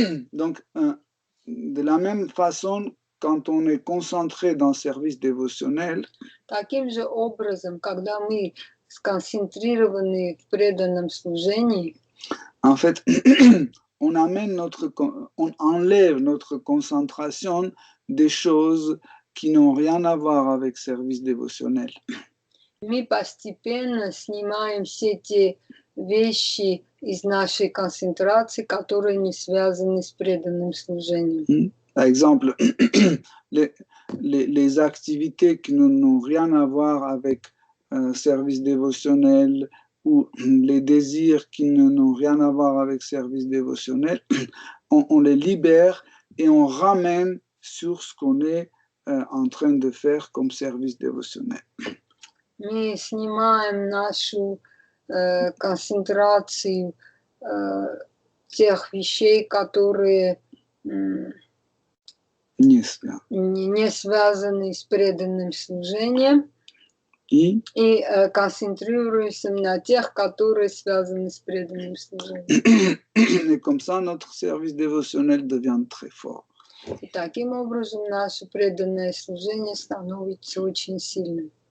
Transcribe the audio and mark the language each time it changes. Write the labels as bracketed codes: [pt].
[fr] Donc, de la même façon, quand on est concentré dans le service dévotionnel, [ru] таким же образом, когда мы сконцентрированы в преданном служении, [fr] en fait, on enlève notre concentration des choses qui n'ont rien à voir avec service dévotionnel. [ru] Мы постепенно снимаем все те вещи из нашей концентрации, которые не связаны с преданным служением. [fr] Par exemple, les activités qui n'ont rien à voir avec service dévotionnel ou les désirs qui n'ont rien à voir avec service dévotionnel, on les libère et on ramène sur ce qu'on est en train de faire comme service dévotionnel. [ru] Мы снимаем нашу концентрацию тех вещей, которые не связаны с преданным служением, и концентрируемся на тех, которые связаны с преданным служением. [fr] Et comme ça, notre service dévotionnel devient très fort. [ru] И таким образом наше преданное служение становится очень сильным.